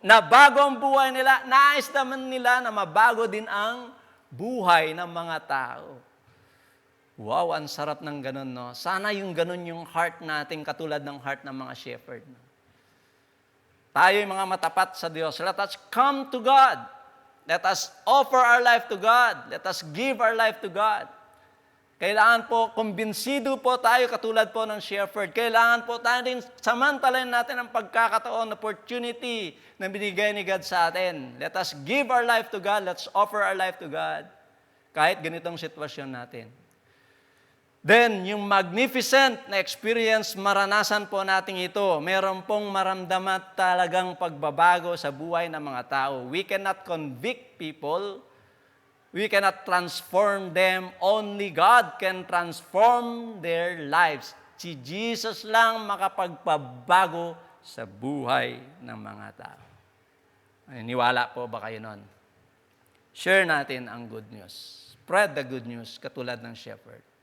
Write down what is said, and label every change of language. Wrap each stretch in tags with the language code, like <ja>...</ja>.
<tl>Nabago ang buhay nila, nais naman nila na mabago din ang buhay ng mga tao. Wow, ang sarap ng ganun, no? Sana yung ganun yung heart natin, katulad ng heart ng mga shepherd. No? Tayo yung mga matapat sa Diyos.</tl> <en>Let us come to God. Let us offer our life to God. Let us give our life to God.</en> <tl>Kailangan po, kumbinsido po tayo katulad po ng shepherd. Kailangan po tayo rin samantalahin natin ang pagkakataon, opportunity na binigay ni God sa atin.</tl> <en>Let us give our life to God. Let's offer our life to God.</en> <tl>Kahit ganitong sitwasyon natin. Then, yung magnificent na experience, maranasan po natin ito. Meron pong maramdaman talagang pagbabago sa buhay ng mga tao.</tl> <en>We cannot convict people. We cannot transform them. Only God can transform their lives.</en> <tl>Si Jesus lang makapagpabago sa buhay ng mga tao. Ay, niwala po ba kayo nun? Share natin ang good news.</tl> <en>Spread the good news</en> <tl>katulad ng</tl> <en>shepherd.</en>